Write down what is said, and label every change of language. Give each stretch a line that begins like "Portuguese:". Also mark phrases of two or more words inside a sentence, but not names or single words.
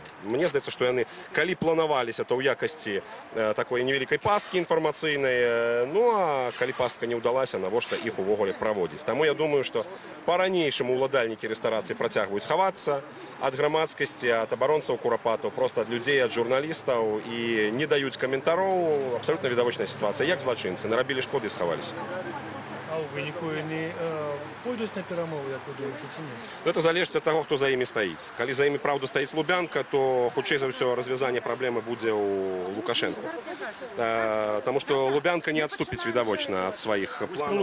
Belarusian: Мне здаецца, што яны, калі планаваліся, то ў якасці такой невялікай пасткі інфармацыйнай, ну а калі пастка не ўдалася, навошта іх увогуле праводзіць. Таму я думаю, што па-ранейшаму ўладальнікі рэстарацыі працягваюць хавацца ад грамадскасці, ад абаронцаў курапатаў, проста ад людзей, ад журналістаў, і не даюць каментароў.
Ukrainian: Абсолютно відавочная ситуація. Як злочинці наробили шкоди і сховалися.
Belarusian: А у выніку яны пойдуць на перамовы, як вы думаеце, ці не? Гэта залежыць ад таго, хто за імі стаіць. Калі за імі, праўда, стаіць Лубянка, то хутчэй за ўсё развязанне праблемы будзе ў Лукашенко. Таму што Лубянка не адступіць відавочна ад сваіх Про планаў.